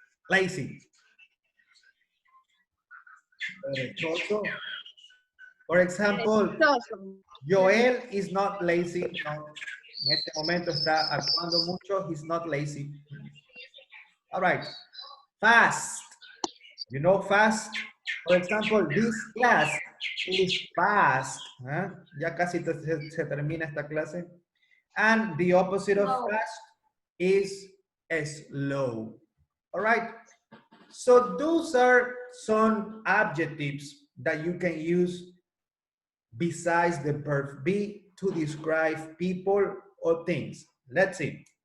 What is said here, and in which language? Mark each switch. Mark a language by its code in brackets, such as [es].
[en] Lazy. For example, Joel is not lazy. No. [es] En este momento está actuando mucho. [en] He's not lazy. All right. Fast. You know fast? For example, this class is fast. ¿Eh? [es] Ya casi se termina esta clase. [en] And the opposite of fast is slow. All right. So those are some adjectives that you can use besides the verb be to describe people or things. Let's see.